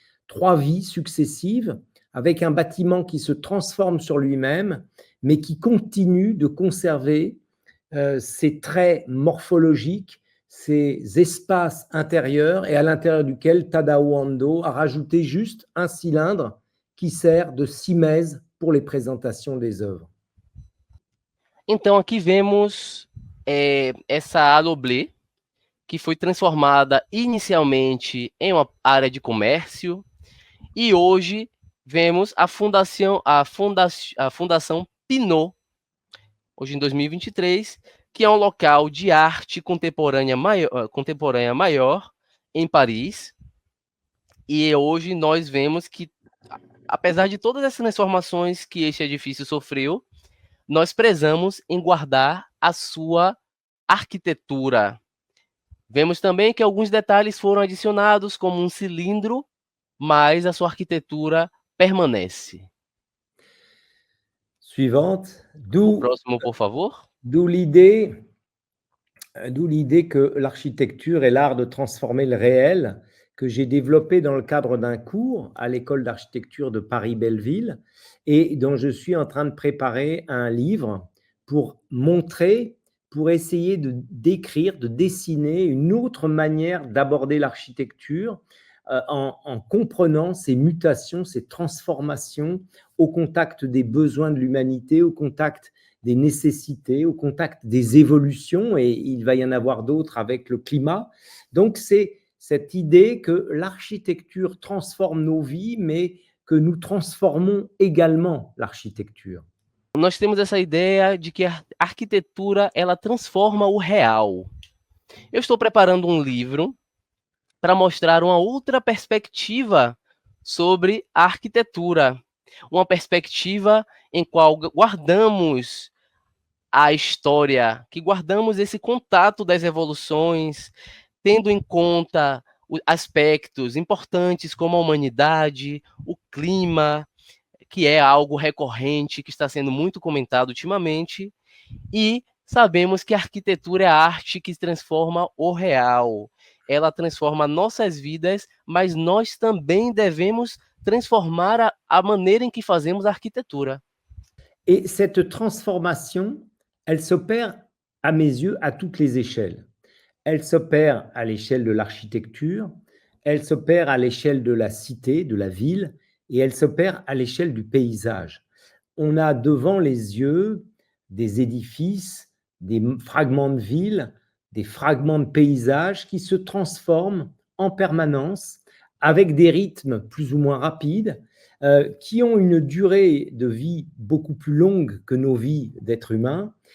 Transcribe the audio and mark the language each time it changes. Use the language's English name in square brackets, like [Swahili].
[French] 3 vies successives avec un bâtiment qui se transforme sur lui-même, mais qui continue de conserver ces traits morphologiques, ces espaces intérieurs et à l'intérieur duquel Tadao Ando a rajouté juste un cylindre qui sert de simèse pour les présentations des œuvres. [Portuguese] Então, aqui vemos essa Aloblé, que foi transformada inicialmente em uma área de comércio, e hoje vemos a Fundação Pinault, hoje em 2023, que é um local de arte contemporânea maior em Paris. E hoje nós vemos que, apesar de todas essas transformações que este edifício sofreu, nós prezamos em guardar a sua arquitetura. Vemos também que alguns detalhes foram adicionados, como um cilindro, mas a sua arquitetura permanece. [French] Suivante. [Portuguese] O próximo, por favor. [French] D'où l'idée que l'architecture est l'art de transformer le réel, que j'ai développé dans le cadre d'un cours à l'école d'architecture de Paris-Belleville et dont je suis en train de préparer un livre pour montrer, pour essayer de décrire, de dessiner une autre manière d'aborder l'architecture en comprenant ces mutations, ces transformations au contact des besoins de l'humanité, au contact des nécessités, au contact des évolutions, et il va y en avoir d'autres avec le climat. Donc, c'est cette idée que l'architecture transforme nos vies, mais que nous transformons également l'architecture. [Portuguese] Nós temos essa ideia de que a arquitetura, ela transforma o real. Eu estou preparando um livro para mostrar uma outra perspectiva sobre a arquitetura, uma perspectiva em qual guardamos a história, que guardamos esse contato das evoluções, tendo em conta aspectos importantes como a humanidade, o clima, que é algo recorrente, que está sendo muito comentado ultimamente, e sabemos que a arquitetura é a arte que transforma o real. Ela transforma nossas vidas, mas nós também devemos transformar a maneira em que fazemos a arquitetura. [French] Et cette transformation, elle s'opère, à mes yeux, à toutes les échelles. Elle s'opère à l'échelle de l'architecture, elle s'opère à l'échelle de la cité, de la ville, et elle s'opère à l'échelle du paysage. On a devant les yeux des édifices, des fragments de ville, des fragments de paysage qui se transforment en permanence avec des rythmes plus ou moins rapides, qui ont une durée de vie beaucoup plus longue que nos vies d'êtres humains.